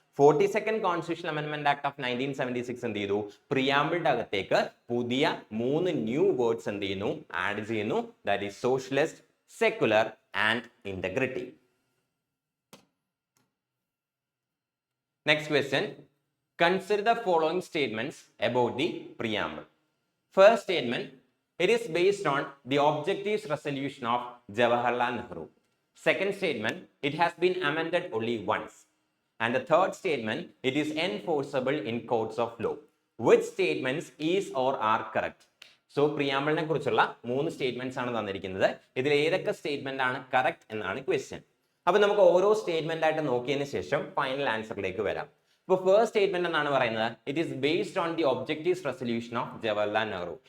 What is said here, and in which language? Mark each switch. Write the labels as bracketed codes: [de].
[ml] 42nd Constitutional Amendment Act of 1976 എന്ത് ചെയ്തു, പ്രിയാമ്പിളിന്റെ അകത്തേക്ക് പുതിയ 3 ന്യൂ വേർഡ്സ് എന്ത് ചെയ്യുന്നു, ആഡ് ചെയ്യുന്നു. [en] That is socialist, secular and integrity. Next question, consider the following statements about the preamble. First statement, it is based on the objectives resolution of Jawaharlal Nehru. Second statement, it has been amended only once. And the third statement, it is enforceable in courts of law. Which statements is or are correct? [ml] So പ്രിയാമ്പിളിനെ കുറിച്ചുള്ള 3 statements ആണ് തന്നിരിക്കുന്നത്. ഇതിൽ ഏതൊക്കെ statement ആണ് correct എന്നാണ് question. അപ്പൊ നമുക്ക് ഓരോ സ്റ്റേറ്റ്മെന്റ് ആയിട്ട് നോക്കിയതിന് ശേഷം ഫൈനൽ ആൻസറിലേക്ക് വരാം. ഇപ്പോൾ ഫസ്റ്റ് സ്റ്റേറ്റ്മെന്റ് എന്നാണ് പറയുന്നത്, [en] It is based on the objectives resolution of Jawaharlal Nehru.